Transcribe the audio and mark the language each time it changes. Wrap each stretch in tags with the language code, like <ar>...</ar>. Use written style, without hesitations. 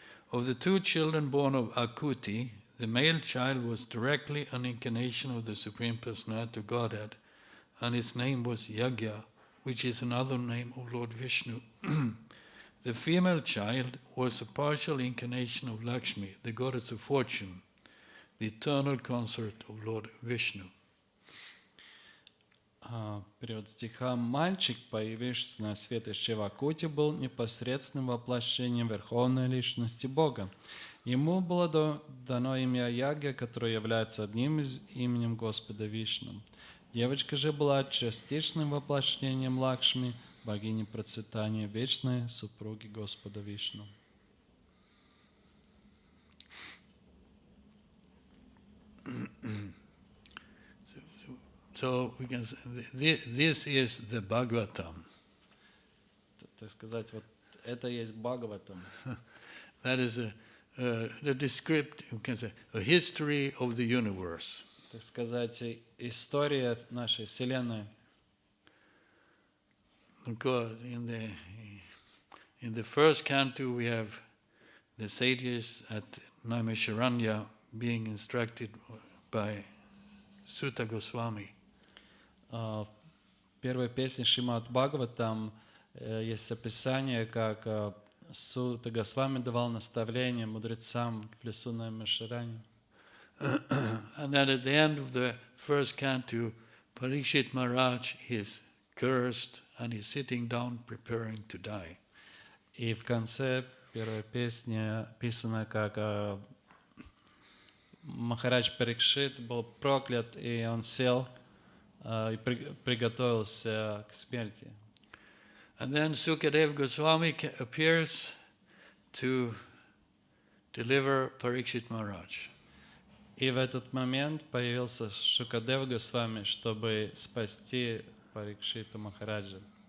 <en>Of the two children born of Akuti, the male child was directly an incarnation of the Supreme Personality of Godhead, and his name was Yagya, which is another name of Lord Vishnu. The female child was a partial incarnation of Lakshmi, the goddess of fortune, the eternal consort of Lord Vishnu.</en> <ru>Перевод стиха. Мальчик, появившийся на свет из чрева Акути, был непосредственным воплощением Верховной Личности Бога. Ему было дано имя Яги, которое является одним из именем Господа Вишну. Девочка же была частичным воплощением Лакшми, богини процветания, вечной супруги Господа Вишну.</ru> <en>So we can say this is the Bhagavatam.</en> <ru>Так сказать, вот это есть Бхагаватам.</ru> <en>That is the descript, you can say, a history of the universe.</en> <ru>Так сказать, история нашей Вселенной.</ru> <en>Because in the first canto we have the sages at Naimisharanya being instructed by Sutta Goswami.</en> <ru>В первой песне Шримад Бхагаватам есть описание, как Сутта Госвами давал наставления мудрецам в лесу Наймишарани.</ru> <en>And then at the end of the first canto, Parikshit Maharaj is cursed and is sitting down preparing to die.</en> <ru>И в конце первой песни описано, как Махарадж Парикшит был проклят, и он сел и приготовился к смерти.</ru> <en>And then Sukadev Goswami appears to deliver Parikshit Maharaj.</en> <ru>И в этот момент появился Шукадева Госвами, чтобы спасти Парикшита Махараджа.</ru>